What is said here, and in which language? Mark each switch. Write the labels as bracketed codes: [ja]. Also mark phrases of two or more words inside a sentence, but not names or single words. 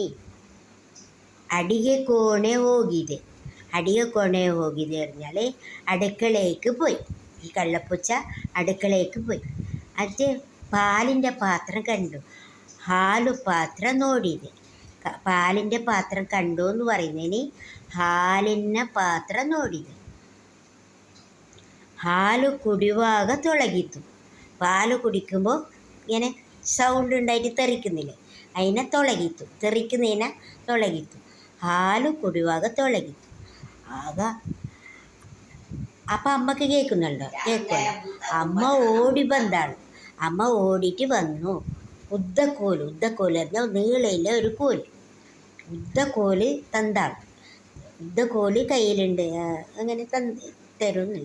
[kn] ಅಡಿಗೆ ಕೋಣೆ ಹೋಗಿದೆ. ಅಡಿಗೆ ಕೋಣೆ ಹೋಗಿದೆ [ml] പറഞ്ഞാൽ അടുക്കളയ്ക്ക് പോയി. ഈ കള്ളപ്പൂച്ച അടുക്കളയ്ക്ക് പോയി. അത് പാലിൻ്റെ പാത്രം കണ്ടു. [kn] ಹಾಲು ಪಾತ್ರ ನೋಡಿತು. [ml] പാലിൻ്റെ പാത്രം കണ്ടു എന്ന് പറയുന്നതിന് [kn] ಹಾಲಿನ ಪಾತ್ರ ನೋಡಿದೆ. ಹಾಲು ಕುಡಿಯುವಾಗ ತೊಳಗಿತು. [ml] പാല് കുടിക്കുമ്പോൾ ഇങ്ങനെ സൗണ്ട് ഉണ്ടായിട്ട് തെറിക്കുന്നില്ലേ, അതിനെ ತೊಳಗಿತು. [kn] തെറിക്കുന്നതിനെ ತೊಳಗಿತು. ಹಾಲು ಕುಡಿಯುವಾಗ ತೊಳಗಿತು. [ml] ആക അപ്പം അമ്മക്ക് കേൾക്കുന്നുണ്ടോ? കേൾക്കുമല്ലോ. അമ്മ ഓടി വന്നാണ്. അമ്മ ഓടിയിട്ട് വന്നു. ഉദ്ദക്കോല് പറഞ്ഞാൽ നീളയിലെ ഒരു കോല്. ഉദ്ദക്കോല് തന്താണ്. ഉദ്ദക്കോല് കയ്യിലുണ്ട്, അങ്ങനെ തരുന്നില്ല.